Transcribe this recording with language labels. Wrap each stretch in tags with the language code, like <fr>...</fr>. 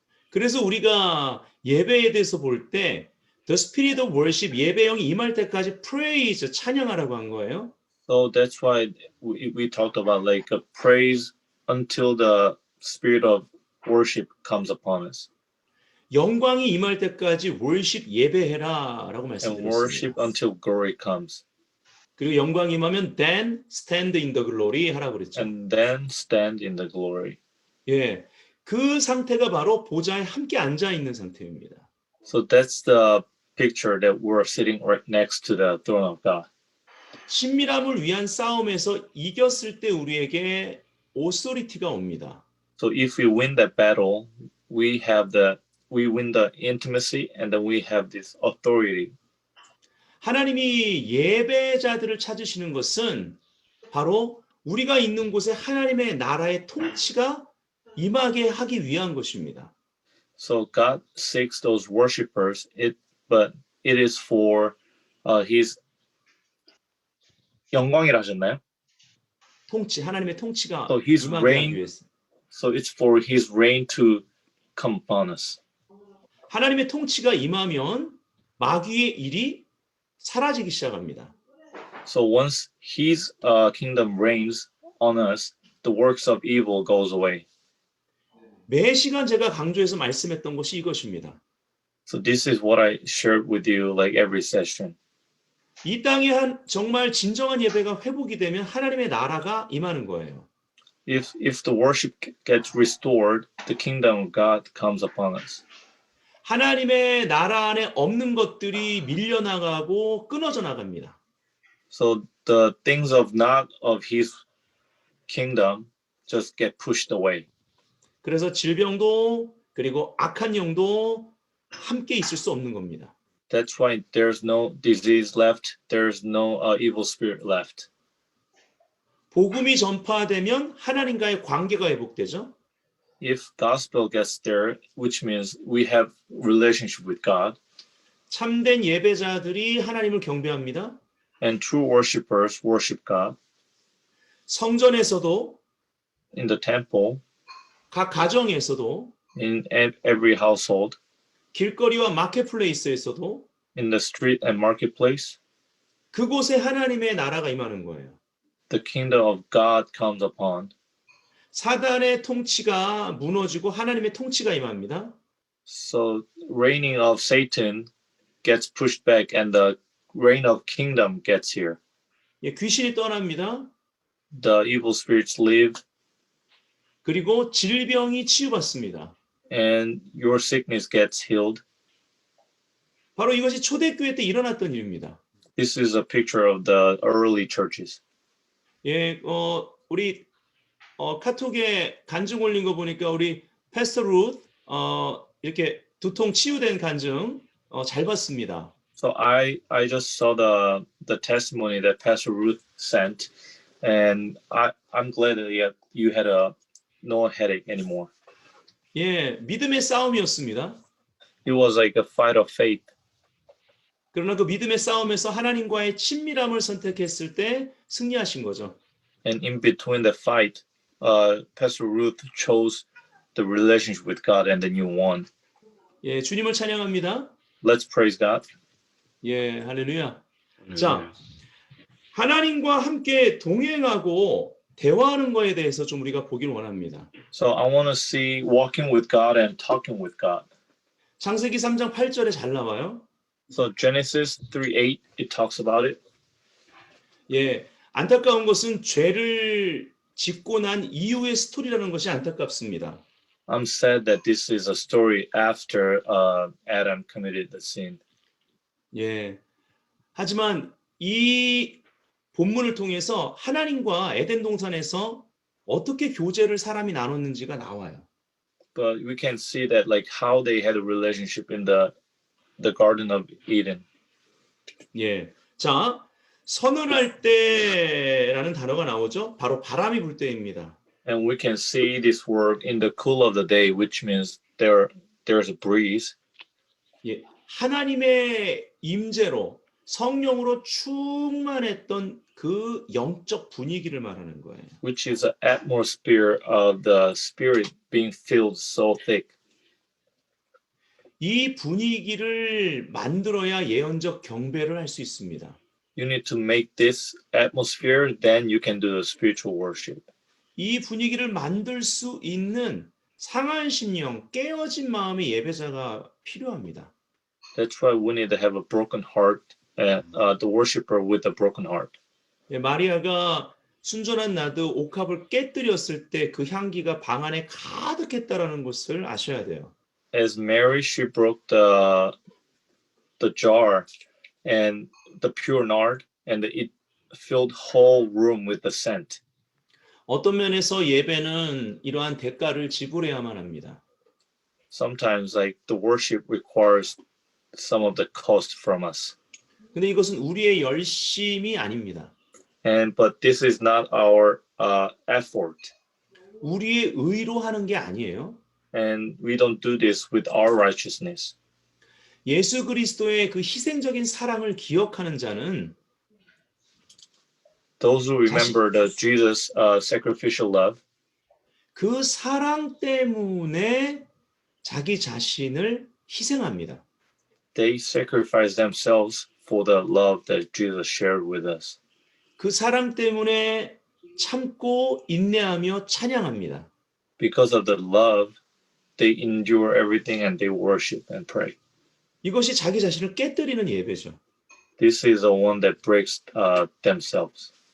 <ko>그래서 우리가 예배에 대해서 볼 때</ko> <en>The Spirit of Worship,</en> <ko>예배형이 임할 때까지 praise, 찬양하라고 한 거예요.</ko> <en>So that's why we talked about like a praise until the spirit of worship comes upon us.</en> <ko>영광이 임할 때까지 worship 예배해라라고</ko> <en>And worship</en> <ko>말씀드렸습니다.</ko> <en>until glory comes.</en> <ko>그리고 영광이 임하면</ko> <en>then stand in the glory</en> <ko>하라고 그랬죠.</ko> <en>And then stand in the glory.</en> <ko>예, 그 상태가 바로 보좌에 함께 앉아 있는 상태입니다.</ko> <en>So that's the picture that we're sitting right next to the throne of God.</en> <ko>친밀함을 위한 싸움에서 이겼을 때 우리에게 authority가 옵니다.</ko> <en>So if we win that battle, we win the intimacy and then we have this authority.</en> <ko>하나님이 예배자들을 찾으시는 것은 바로 우리가 있는 곳에 하나님의 나라의 통치가 임하게 하기 위한 것입니다.</ko> <en>So God seeks those worshipers, but it is for his</en> <ko>영광이라 하셨나요? 통치, 하나님의 통치가</ko> <en>So his</en> <ko>임하게</ko> <en>reign,</en> <ko>하기 위해서.</ko> <en>so it's for his reign to come upon us.</en> <ko>하나님의 통치가 임하면 마귀의 일이 사라지기 시작합니다.</ko> <en>So once his kingdom reigns on us, the works of evil goes away.</en> <ko>매 시간 제가 강조해서 말씀했던 것이 이것입니다.</ko> <en>So this is what I shared with you like every session.</en> <ko>이 땅에 정말 진정한 예배가 회복이 되면 하나님의 나라가 임하는 거예요.</ko> <en>If the worship gets restored, the kingdom of God comes upon us.</en> <ko>하나님의 나라 안에 없는 것들이 밀려나가고 끊어져 나갑니다.</ko> <en>So the things of not of his kingdom just get pushed away.</en> <ko>그래서 질병도 그리고 악한 영도 함께 있을 수 없는 겁니다.</ko> <en>That's why there's no disease left. There's no evil spirit left.</en> <ko>복음이 전파되면 하나님과의 관계가 회복되죠.</ko> <en>If gospel gets there, which means we have relationship with God,</en> <ko>참된 예배자들이 하나님을 경배합니다.</ko> <en>and true worshipers worship God</en> <ko>성전에서도</ko> <en>in the temple,</en> <ko>각 가정에서도</ko> <en>in every household,</en> <ko>길거리와 마켓플레이스에서도</ko> <en>in the street and marketplace.</en> <ko>그곳에 하나님의 나라가 임하는 거예요.</ko> <en>The kingdom of God comes upon.</en> <ko>사단의 통치가 무너지고 하나님의 통치가 임합니다.</ko> <en>So reigning of Satan gets pushed back and the reign of kingdom gets here.</en> <ko>예, 귀신이 떠납니다.</ko> <en>The evil spirits leave</en> <ko>그리고 질병이 치유받습니다.</ko> <en>and your sickness gets healed.</en> <ko>바로 이것이 초대교회 때 일어났던 일입니다.</ko> <en>This is a picture of the early churches.</en> <ko>예, 우리 카톡에 간증 올린 거 보니까 우리 패스터 룻 이렇게 두통 치유된 간증 잘 봤습니다.</ko> <en>So I just saw the testimony that Pastor Ruth sent, and I'm glad that you had no headache anymore.</en> <ko>예, 믿음의 싸움이었습니다.</ko> <en>It was like a fight of faith.</en> <ko>그러나 그 믿음의 싸움에서 하나님과의 친밀함을 선택했을 때 승리하신 거죠.</ko> <en>And in between the fight, Pastor Ruth chose the relationship with God, and then you won.</en> <ko>예, 주님을 찬양합니다.</ko> <en>Let's praise God.</en> <ko>예, 할렐루야. 자, 하나님과 함께 동행하고 대화하는 거에 대해서 좀 우리가 보기를 원합니다.</ko> <en>So I want to see walking with God and talking with God.</en> <ko>창세기 3장 8절에 잘 나와요.</ko> <en>So Genesis 3:8, it talks about it.</en> <ko>예, 안타까운 것은 죄를 짓고 난 이후의 스토리라는 것이 안타깝습니다.</ko> <en>I'm sad that this is a story after Adam committed the sin.</en> <ko>예. 하지만 이 본문을 통해서 하나님과 에덴 동산에서 어떻게 교제를 사람이 나눴는지가 나와요.</ko> <en>But we can see that like how they had a relationship in the Garden of Eden.</en> <ko>예. 자, 서늘할 때라는 단어가 나오죠. 바로 바람이 불 때입니다.</ko> <en>And we can see this word in the cool of the day, which means there's a breeze.</en> <ko>예. 하나님의 임재로 성령으로 충만했던 그 영적 분위기를 말하는 거예요.</ko> <en>Which is an atmosphere of the Spirit being filled so thick.</en> <ko>이 분위기를 만들어야 예언적 경배를 할 수 있습니다.</ko> <en>You need to make this atmosphere, then you can do the spiritual worship.</en> <ko>이 분위기를 만들 수 있는 상한 심령, 깨어진 마음의 예배자가 필요합니다.</ko> <en>That's why we need to have a broken heart, and the worshiper with a broken heart.</en> <ko>예, 마리아가 순전한 나드 옥합을 깨뜨렸을 때 그 향기가 방 안에 가득했다라는 것을 아셔야 돼요.</ko> <en>As Mary, she broke the jar and the pure nard, and it filled whole room with the scent.</en> <ko>어떤 면에서 예배는 이러한 대가를 지불해야만 합니다.</ko> <en>Sometimes, like the worship requires some of the cost from us,</en> <ko>근데 이것은 우리의 열심이 아닙니다.</ko> <en>but this is not our effort,</en> <ko>우리의 의로 하는 게 아니에요.</ko> <en>and we don't do this with our righteousness.</en> <ko>예수 그리스도의 그 희생적인 사랑을 기억하는 자는</ko> <en>Those who remember the Jesus sacrificial love,</en> <ko>그 사랑 때문에 자기 자신을 희생합니다.</ko> <en>they sacrifice themselves for the love that Jesus shared with us.</en> <ko>그 사랑 때문에 참고 인내하며 찬양합니다.</ko> <en>Because of the love, they endure everything and they worship and pray.</en> <ko>이것이 자기 자신을 깨뜨리는 예배죠.</ko> <en>This is the one that breaks themselves.</en>